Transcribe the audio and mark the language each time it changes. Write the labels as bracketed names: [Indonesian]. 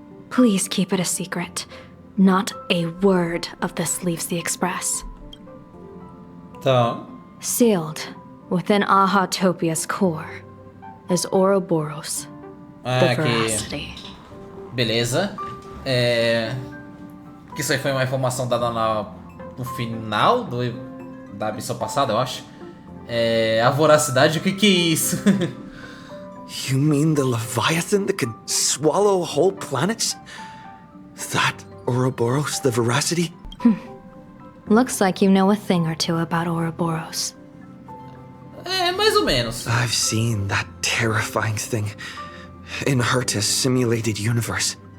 [English] Please keep it a secret. Not a word of this leaves the Express. [Portuguese] Tá. [English] Sealed within Ahatopia's core is Ouroboros, the veracity. [Portuguese] Beleza. Que isso aí foi uma informação dada no final da missão passada, eu acho. A voracidade, o que é isso? [English] You mean the Leviathan that could swallow whole planets? That Ouroboros, the veracity? Looks like you know a thing or two about Ouroboros. [Portuguese] Mais ou menos. [English] I've seen that terrifying thing in Herta's simulated universe.